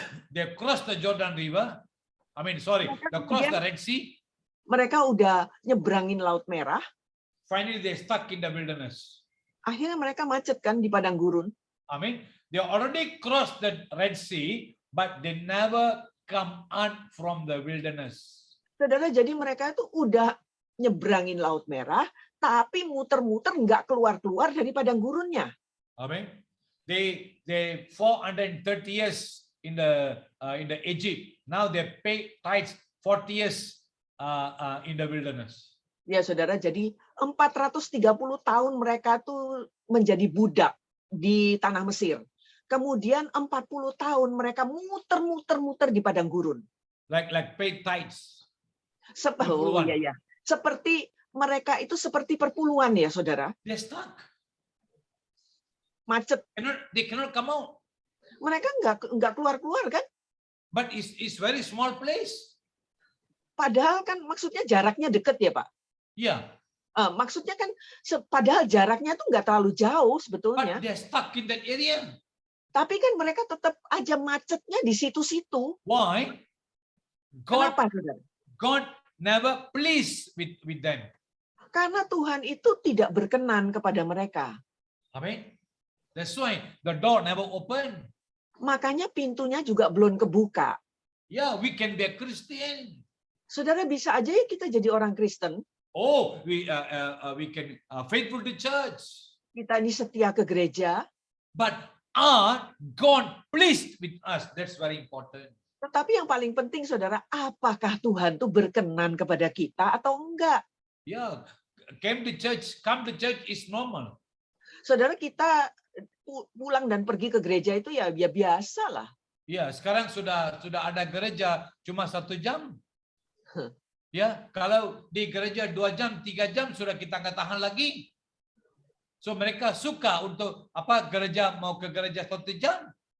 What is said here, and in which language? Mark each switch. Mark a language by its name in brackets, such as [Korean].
[English] They crossed the Jordan River. They crossed the Red Sea. [Indonesian] Mereka udah nyebrangin Laut Merah. [English] Finally, they stuck in the wilderness. [Indonesian] Akhirnya mereka macet kan di padang gurun. [English] They already crossed the Red Sea, but they never come out from the wilderness. [Indonesian] Saudara, jadi mereka itu udah nyebrangin Laut Merah, tapi muter-muter nggak keluar-keluar dari padang gurunnya. [English] They 430 years in the Egypt. Now they pay tithes 40 years in the wilderness. [Indonesian] Ya saudara, jadi 430 tahun mereka tuh menjadi budak di tanah Mesir. Kemudian 40 tahun mereka muter-muter di padang gurun. [English] Like pay tithes. [Indonesian] Iya. Seperti mereka itu seperti perpuluhan ya saudara. [English] They're stuck. [Indonesian] Macet. [English] They cannot come out. [Indonesian] Mereka nggak keluar-keluar kan? [English] But it's very small place. [Indonesian] Padahal kan maksudnya jaraknya dekat ya Pak. [English] Yeah. [Indonesian] Maksudnya kan padahal jaraknya tuh nggak terlalu jauh sebetulnya. [English] But they're stuck in that area. [Indonesian] Tapi kan mereka tetap aja macetnya di situ-situ. [English] Why? [Indonesian] Kenapa, saudara? [English] God never pleased with them. [Indonesian] Karena Tuhan itu tidak berkenan kepada mereka. [English] That's why the door never open. [Indonesian] Makanya pintunya juga belum kebuka. [English] Yeah, we can be a Christian. [Indonesian] Saudara, bisa aja ya kita jadi orang Kristen. [English] Oh, we can faithful to church. [Indonesian] Kita ini setia ke gereja. [English] But are God pleased with us? That's very important. [Indonesian] Tetapi yang paling penting, saudara, apakah Tuhan tuh berkenan kepada kita atau enggak? [English] Yeah, come to church is normal. [Indonesian] Saudara, kita pulang dan pergi ke gereja itu ya biasa lah. Ya, sekarang sudah ada gereja cuma 1 jam. Ya, kalau di gereja 2 jam, 3 jam sudah kita nggak tahan lagi. So mereka suka untuk gereja mau ke gereja 1 jam.